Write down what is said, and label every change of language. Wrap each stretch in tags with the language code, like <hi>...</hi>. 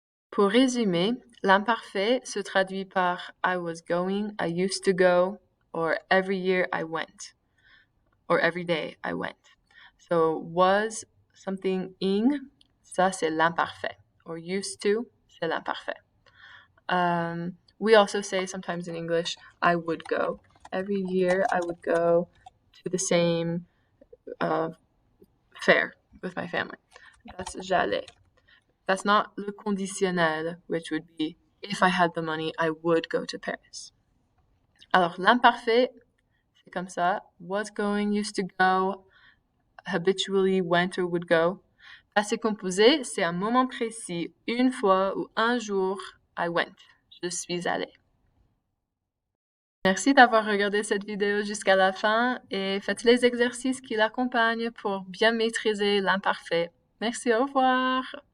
<fr>Pour résumer, l'imparfait se traduit par</fr> <en>I was going, I used to go, or every year I went, or every day I went. So was something ing,</en> <fr>ça c'est l'imparfait,</fr> <en>or used to,</en> <fr>c'est l'imparfait.</fr> <en>We also say sometimes in English, I would go. Every year I would go to the same fair with my family. That's j'allais. That's not le conditionnel, which would be, if I had the money, I would go to Paris.</en> <fr>Alors, l'imparfait, c'est comme ça.</fr> <en>Was going, used to go, habitually went or would go.</en> <fr>Passé composé, c'est un moment précis, une fois ou un jour,</fr> <en>I went.</en> <fr>Je suis allée. Merci d'avoir regardé cette vidéo jusqu'à la fin et faites les exercices qui l'accompagnent pour bien maîtriser l'imparfait. Merci, au revoir!</fr>